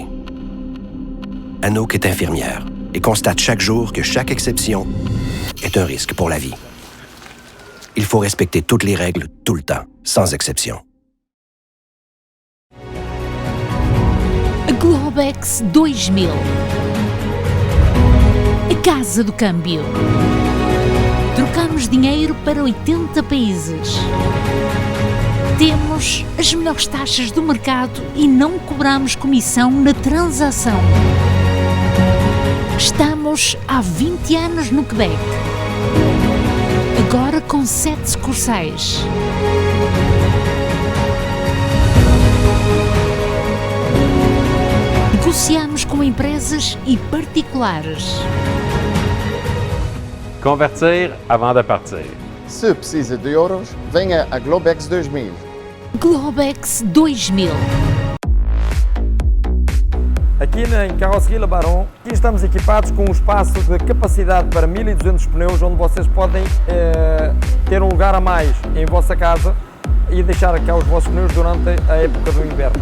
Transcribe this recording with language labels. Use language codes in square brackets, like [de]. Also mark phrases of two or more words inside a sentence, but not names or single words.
[fr] Anouk est infirmière et constate chaque jour que chaque exception est un risque pour la vie. Il faut respecter toutes les règles tout le temps, sans exception. [pt] Globex 2000. A Casa do Câmbio. Trocamos dinheiro para 80 países. Temos as melhores taxas do mercado e não cobramos comissão na transação. Estamos há 20 anos no Quebec. Agora com 7 sucursais. Negociamos com empresas e particulares. [fr] Convertir avant de partir. [pt] Se precisa de euros, venha a Globex 2000. Globex 2000. Aqui em Carroceria Barão, aqui estamos equipados com um espaço de capacidade para 1200 pneus, onde vocês podem ter um lugar a mais em vossa casa e deixar cá os vossos pneus durante a época do inverno.